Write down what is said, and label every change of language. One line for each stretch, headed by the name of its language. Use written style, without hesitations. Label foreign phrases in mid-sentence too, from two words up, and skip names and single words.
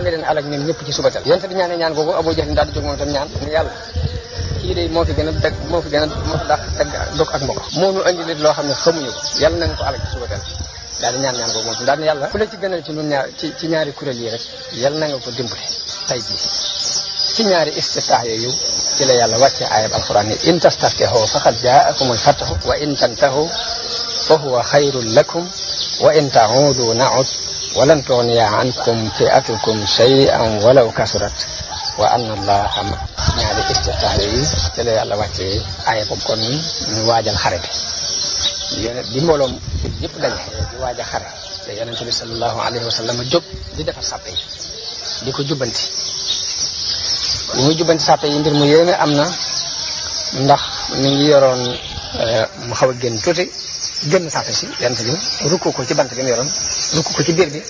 Wolof: nga leen alag ñoom ñëpp ci subatal yonente bi ñaan googu Abu Jahl daal di jóg moom tam ñaan ni yàlla kii de moo fi gën a dàq dog ak mbokk moo ñu andi leen loo xam ne xamuñu ko yàlla na nga ko alag ci subatal daal di ñaan googu moom daal ne yàlla fu la ci gënal ci ñun ñaar ci ñaari kuréel yi rek yàlla na nga ko dimbali tay jii ci ñaari istiftaax yooyu ci la yàlla wàcce ayab alquran ni
Arabic: إن تستفتحوا فقد جاءكم الفتح وإن تنتهوا فهو خير لكم وإن تعودوا نعد ولن تغني عنكم فئتكم شيئا ولو كثرت وأن الله
Wolof: ñaari istiftaax yooyu ci la yàlla wàcce ayab kon ñu waajal xare bi mbooloom yëpp daje di waaj a xare te yonente bi
Arabic: صلى الله عليه وسلم
Wolof: jóg di defar sàppe yi di ko jubbanti li muy jubbanti sàppe yi mbir mu yéeme am na ndax mi ngi yoroon mu xaw a génn tuuti génn sàppe si yonente bi rukku ko ci bant bi mu yoroon rukku ko ci biir bi